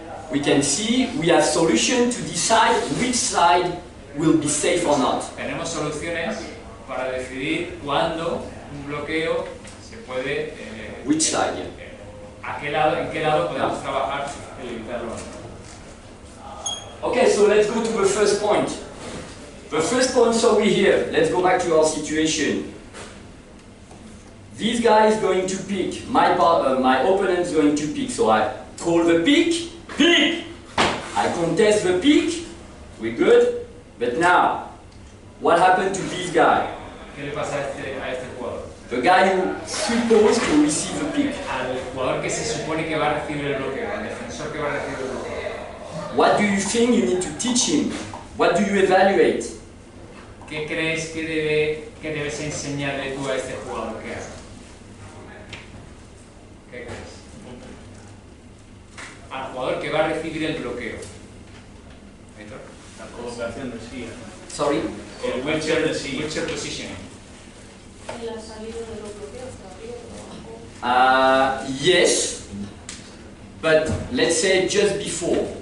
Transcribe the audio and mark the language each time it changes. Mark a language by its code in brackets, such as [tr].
[en] We can see we have solution to decide which side will be safe or not. [es] Tenemos soluciones para decidir cuándo un bloqueo se puede... [en] Which side, yeah. [es] ¿En qué lado podemos trabajar el evitarlo? [en] Okay, so let's go to the first point. The first point, so we're here. Let's go back to our situation. This guy is going to pick. My opponent is going to pick. So I call the pick. Pick! I contest the pick. We're good. But now, what happened to this guy? [es] ¿Qué le pasa a este jugador? [en] The guy who supposed to receive the pick. [es] Al jugador que se supone que va a recibir el bloqueo, al defensor que va a recibir el bloqueo. [en] What do you think you need to teach him? What do you evaluate? [es] ¿Qué crees que debes enseñarle tú a este jugador que haga? ¿Qué crees? Al jugador que va a recibir el bloqueo. La colocación de silla. [en] Sorry? El wheelchair positioning. [es] En la salida de los bloqueos, arriba, abajo. [en] Yes, but let's say just before,